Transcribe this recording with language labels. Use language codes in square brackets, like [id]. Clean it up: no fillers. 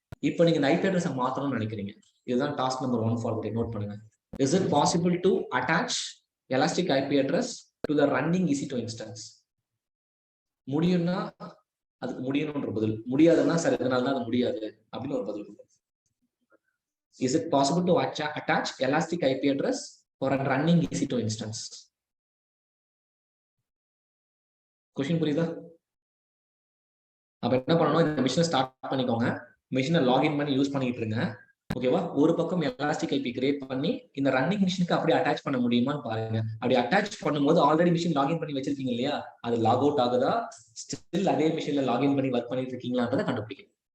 [ta] இப்போ நீங்க இந்த ஐபி அட்ரஸை மாத்தணும்னு நினைக்கிறீங்க. இதுதான் task number 1 for the note பண்ணுங்க. [en] Is it possible to attach elastic IP address to the running EC2 instance? [ta] முடியும்னா அதுக்கு முடியணும்ன்ற பதில், முடியாதுன்னா சரி இதனால தான் அது முடியாது அப்படின்னு ஒரு பதில். [en] Is it possible to attach elastic IP address for a running EC2 instance? [ta] Question புரியுதா? அப்ப என்ன பண்ணணும், இந்த மிஷினை ஸ்டார்ட் பண்ணிக்கோங்க, மிஷினை லாகின் பண்ணி யூஸ் பண்ணிட்டு இருங்க. ஓகேவா? ஒரு பக்கம் எலாஸ்டிக் ஐபி கிரியேட் பண்ணி இந்த ரன்னிங் மிஷினுக்கு அப்படியே அட்டாச் பண்ண முடியுமான்னு பாருங்க. அப்படி அட்டாச் பண்ணும்போது ஆல்ரெடி மிஷின் லாகின் பண்ணி வச்சிருக்கீங்க இல்லையா, அது லாக் அவுட் ஆகுதா, ஸ்டில் அதே மிஷின்ல லாகின் பண்ணி ஒர்க் பண்ணிட்டு இருக்கீங்களான்றதை கண்டுபிடிக்கும்.